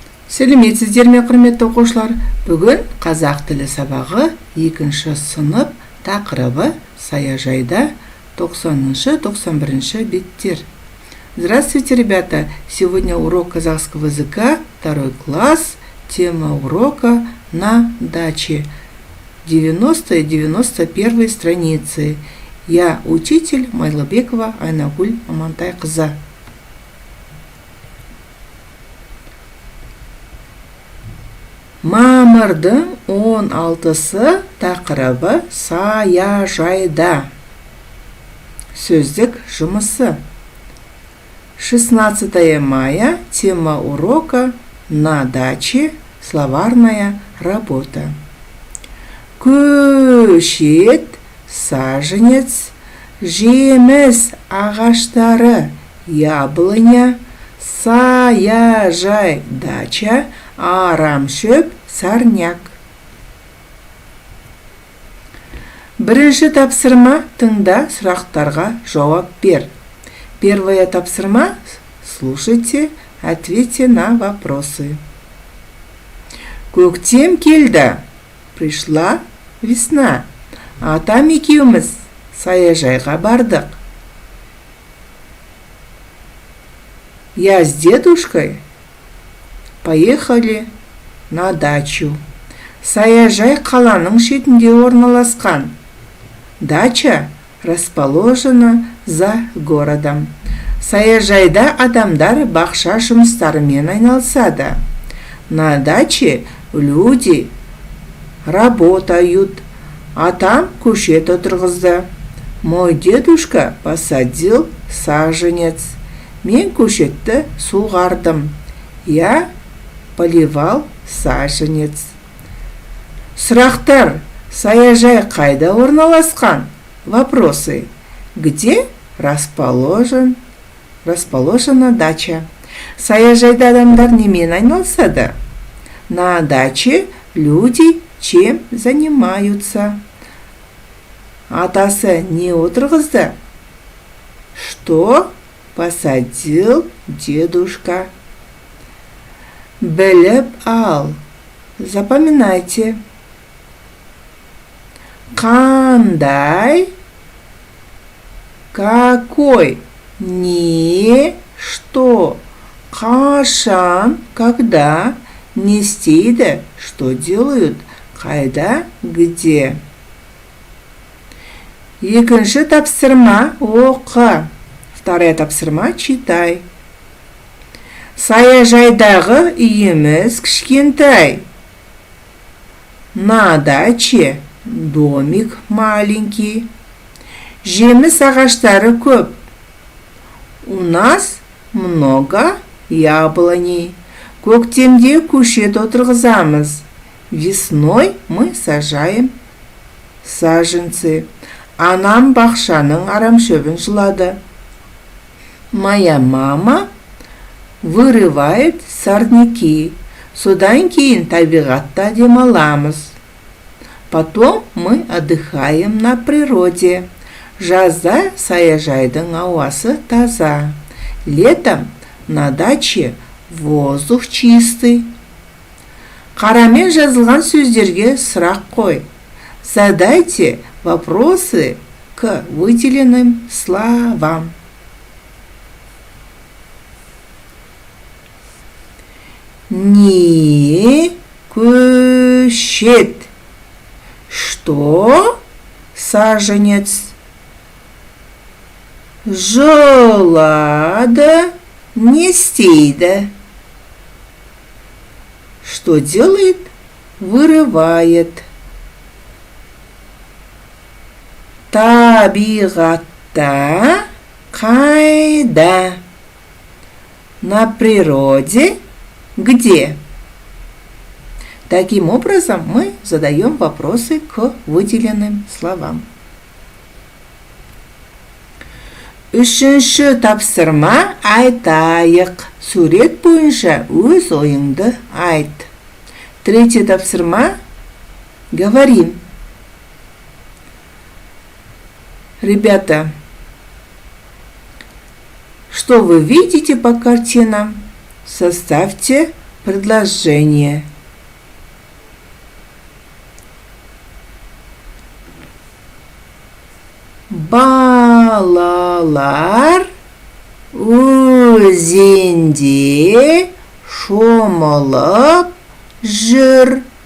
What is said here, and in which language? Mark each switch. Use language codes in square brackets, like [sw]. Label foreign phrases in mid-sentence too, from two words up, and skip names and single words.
[kk] Сәлеметсіздер ме, құрметті оқушылар? Бүгін қазақ тілі сабағы 2 сынып тақырыбы саяжайда 90-91 беттер. [ru] Здравствуйте, ребята! Сегодня урок казахского языка, 2 класс, тема урока «На даче». 90 и 91 страницы. Я учитель Майлыбекова Айнагүл Амантайқызы. [kk] Мамырдың 16-сы тақырыбы саяжайда. Сөздік жұмысы. [ru] 16 мая, тема урока «На даче», словарная работа. [kk] Көшет, саженец, жеміс ағаштары, яблоня, саяжай, дача, арамшөп, сарняк. Бірінші тапсырма, тыңда, сұрақтарға жауап бер. [ru] Первое тапсырма, слушайте, ответьте на вопросы. [kk] Көктем келді, [ru] пришла весна. [kk] Атам екеуміз саяжайға бардық. [ru] Я с дедушкой поехали на дачу. [kk] Саяжай қаланың шетінде орналасқан. [ru] Дача расположена за городом. [kk] Саяжайда адамдар бақша жұмыстарымен айналысады. [ru] На даче люди работают. [kk] Атам көшет отырғызды. [ru] Мой дедушка посадил саженец. [kk] Мен көшетті суғардым. [ru] Я поливал саженец. [kk] Сұрақтар: саяжай қайда орналасқан? [ru] Вопросы: где расположена дача? [kk] Саяжайда адамдар немен айналысады? [ru] На даче люди чем занимаются? [kk] Атасы не отырғызды? [ru] Что посадил дедушка? [kk] Біліп ал. Запоминайте. Қандай? [ru] Какой? Не, что? [kk] Қашан? Когда? Не істейді? [ru] Что делают? [kk] Қайда? Где? Екінші тапсырма оқы. [ru] Вторая тапсырма читай. [kk] Саяжайдағы үйіміз кішкентай. [ru] На даче домик маленький. [kk] Жеміс ағаштары көп. [ru] У нас много яблоней. [kk] Көктемде көшет отырғызамыз. [ru] Весной мы сажаем саженцы. [kk] Анам бақшаның арамшөбін жылады. [ru] Моя мама вырывает сорняки. [kk] Содан кейін табиғатта демаламыз. [ru] Потом мы отдыхаем на природе. [kk] Жазда саяжайдың ауасы таза. [ru] Летом на даче воздух чистый. [kk] Қарамен жазылған сөздерге сұрақ қой. [ru] Задайте вопросы к выделенным словам. [kk] Не көшет. [ru] Что? Саженец. [kk] Жылады, не істейді. [ru] Что делает? Вырывает. [kk] Табиғатта қайда? [ru] На природе где? Таким образом мы задаем вопросы к выделенным словам. [kk] Үшінші тапсырма айтайық. Сурет бойынша өз ойыңды айт. [ru] Третье тапсырма говорим. Ребята, что вы видите по картинам? Составьте предложение. [kk] Балалар өзенде шомылып жүр.